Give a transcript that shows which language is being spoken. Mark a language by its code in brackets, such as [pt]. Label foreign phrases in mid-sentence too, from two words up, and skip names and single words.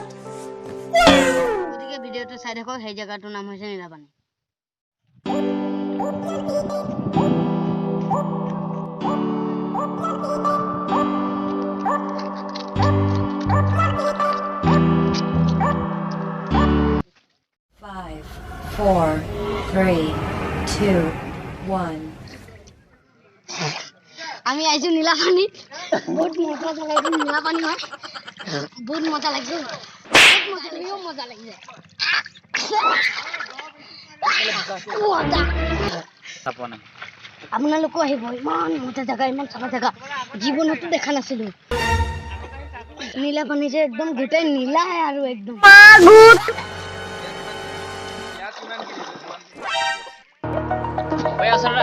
[as] গতিকে ভিডিঅ'টো চাই দেখক সেই জায়গাটোৰ নাম হৈছে নীলা পানী [en] Five, four, three, two, one. [as] আমি আইছো নীলা পানী বহুত মজা লাগে নীলা পানী হয় বহুত মজা লাগে বহুত মজা লাগে আপোনালোকো আহিব ইমান মজা জায়গা ইমান চাফা জায়গা জীৱনতো দেখা নাছিলো নীলা পানী যে একদম গোটেই নীলা আৰু একদম Oye, Sara.